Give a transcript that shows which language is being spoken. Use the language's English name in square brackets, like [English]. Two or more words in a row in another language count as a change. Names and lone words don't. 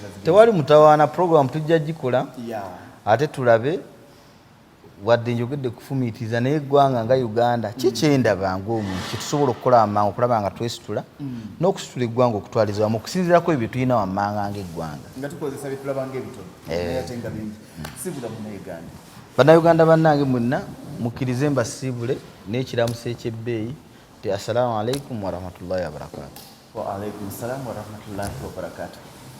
[Ganda] tewali mutawaana program tujja gikola ate tulabe wadde njogedde kufumiitiriza naye eggwanga nga Uganda kikyendaba ng'omuntu kyetusobola okukola wammanga okulaba nga twesitula n'okusitula eggwanga okutwaliza wamu okusinziirako ebyo tulina wammanga ng'eggwanga nga tukozesa bitulaba ng'ebitono naye ate nga bingi siibula munnayuganda bannayuganda bannange mwenna mukkirize mbasiibule n'ekiramuso eky'ebbeeyi ti [Arabic] السلام عليكم ورحمة الله وبركاته وعليكم السلام ورحمة الله وبركاته